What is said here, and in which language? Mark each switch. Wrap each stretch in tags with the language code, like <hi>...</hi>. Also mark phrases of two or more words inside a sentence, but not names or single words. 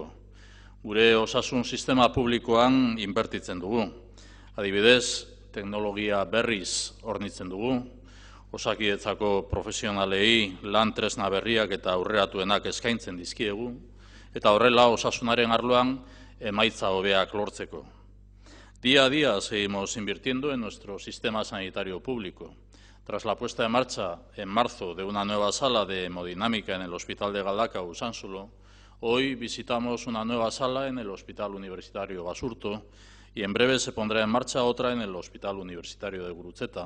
<eu>Gure osasun sistema publikoan inbertitzen dugu. Adibidez, teknologia berriz hornitzen dugu, Osakidetzako profesionalei lan tresna berriak eta aurreratuenak eskaintzen dizkiegu, eta horrela osasunaren arloan emaitza hobeak lortzeko.</eu> <es>Día a día seguimos invirtiendo en nuestro sistema sanitario público. Tras la puesta en marcha en marzo de una nueva sala de hemodinámica en el Hospital de Galdakao, Usánsolo, hoy visitamos una nueva sala en el Hospital Universitario Basurto y en breve se pondrá en marcha otra en el Hospital Universitario de Gurutzeta.</es>